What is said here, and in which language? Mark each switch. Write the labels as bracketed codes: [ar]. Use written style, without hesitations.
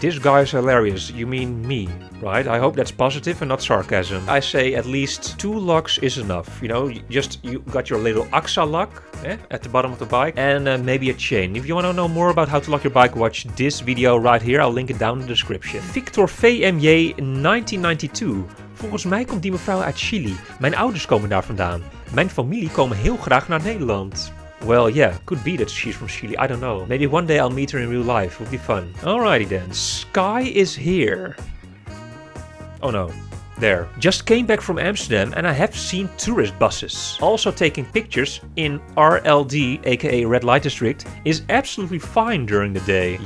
[en] This guy is hilarious. You mean me, right? I hope that's positive and not sarcasm. I say at least 2 locks is enough. You know, you got your little AXA lock at the bottom of the bike and maybe a chain. If you want to know more about how to lock your bike, watch this video right here. I'll link it down in the description. Victor VMJ 1992. [nl] Volgens mij komt die mevrouw uit Chili. Mijn ouders komen daar vandaan. Mijn familie komen heel graag naar Nederland. [en] Well, yeah, could be that she's from Chile, I don't know. Maybe one day I'll meet her in real life, would be fun. Alrighty then, Sky is here. Oh no. There. Just came back from Amsterdam and I have seen tourist buses. Also taking pictures in RLD, aka Red Light District, is absolutely fine during the day.